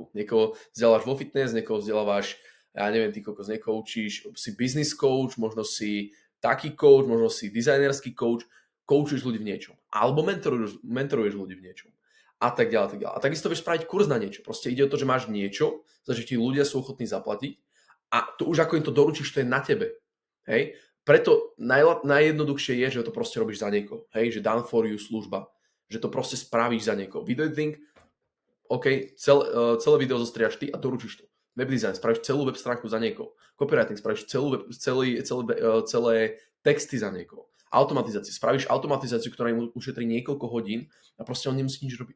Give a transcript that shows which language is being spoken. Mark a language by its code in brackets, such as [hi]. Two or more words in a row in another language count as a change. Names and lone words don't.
[sk] Niekoho vzdelávaš vo fitness, niekoho vzdelávaš, ja neviem, ty kokos, niekoho učíš, si [en] business coach, [sk] možno si taký coach, možno si dizajnerský coach, coachuješ ľudí v niečom. Alebo mentoruješ ľudí v niečom. A tak ďalej, tak ďalej. A takisto vieš spraviť kurz na niečo. Proste ide o to, že máš niečo, za čo ti ľudia sú ochotní zaplatiť a to už ako im to doručíš, to je na tebe. Hej? Preto najjednoduchšie je, že to proste robíš za niekoho. Hej? Že [en] done for you [sk] služba. Že to proste spravíš za niekoho. [en] Video editing, [sk] OK, celé video zostriaš ty a doručíš to. [en] Web design, [sk] spravíš celú web stránku za niekoho. Copywriting, spravíš celé texty za niekoho. Automatizáciu, spravíš automatizáciu, ktorá im ušetrí niekoľko hodín a proste on nemusí nič robiť.